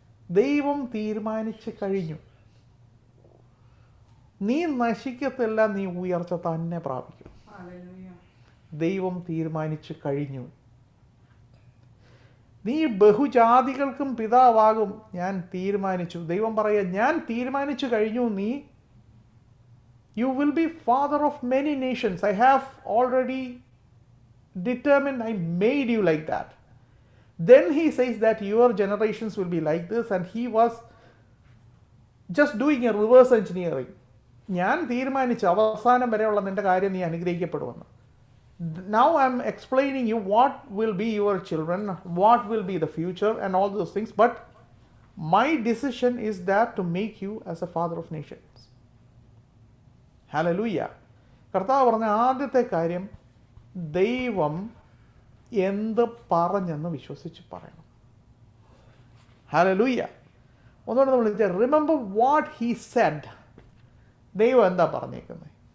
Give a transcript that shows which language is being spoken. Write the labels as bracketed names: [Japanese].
[Malayalam] ദൈവം തീരുമാനിച്ചു കഴിഞ്ഞു. നീ നശിക്കത്തില്ല, നീ ഉയർച്ച തന്നെ പ്രാപിക്കും. ദൈവം തീരുമാനിച്ചു കഴിഞ്ഞു. നീ ബഹുജാതികൾക്കും പിതാവാകും, ഞാൻ തീരുമാനിച്ചു. ദൈവം പറയുക, ഞാൻ തീരുമാനിച്ചു കഴിഞ്ഞു, നീ [English] you will be father of many nations. I have already determined, I made you like that. Then he says that your generations will be like this, and he was just doing a reverse engineering. [Malayalam] ഞാൻ തീരുമാനിച്ചു അവസാനം വരെയുള്ള നിന്റെ കാര്യം നീ അനുഗ്രഹിക്കപ്പെടുമെന്ന്. [English] Now I am explaining you what will be your children, what will be the future and all those things, but my decision is that to make you as a father of nations. [Malayalam] Hallelujah. കർത്താവ് പറഞ്ഞ ആദ്യത്തെ കാര്യം, ദൈവം എന്ത് പറഞ്ഞെന്ന് വിശ്വസിച്ച് പറയണം. Hallelujah. ഒന്നുകൂടെ നമ്മൾ [English] Remember what he said. [Malayalam] ദൈവം എന്താ പറഞ്ഞേക്കുന്നത്?